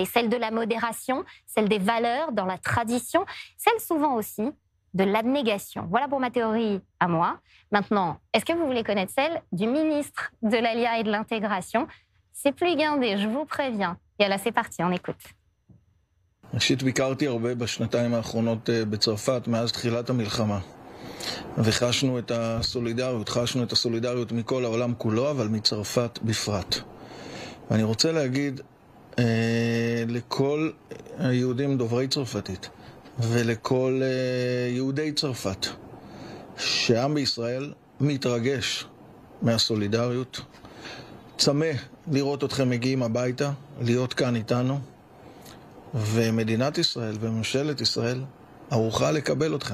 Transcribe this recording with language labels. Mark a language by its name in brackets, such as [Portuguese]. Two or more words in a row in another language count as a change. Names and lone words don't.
[French] Celle de la modération, celle des valeurs dans la tradition, celle souvent aussi de l'abnégation. Voilà pour ma théorie à moi. Maintenant, est-ce que vous voulez connaître celle du ministre de l'Alia et de l'Intégration? C'est plus guindé, je vous préviens. Et là, c'est parti, on écoute. [Hebrew] ראשית, ביקרתי הרבה בשנתיים האחרונות בצרפת מאז תחילת המלחמה. וחשנו את הסולידריות מכל העולם כולו, אבל מצרפת בפרט. ואני רוצה להגיד לכל היהודים דוברי צרפתית, ולכל יהודי צרפת, שהעם בישראל מתרגש מהסולידריות, צמא לראות אתכם מגיעים הביתה, להיות כאן איתנו, ומדינת ישראל וממשלת ישראל ערוכה לקבל אתכם.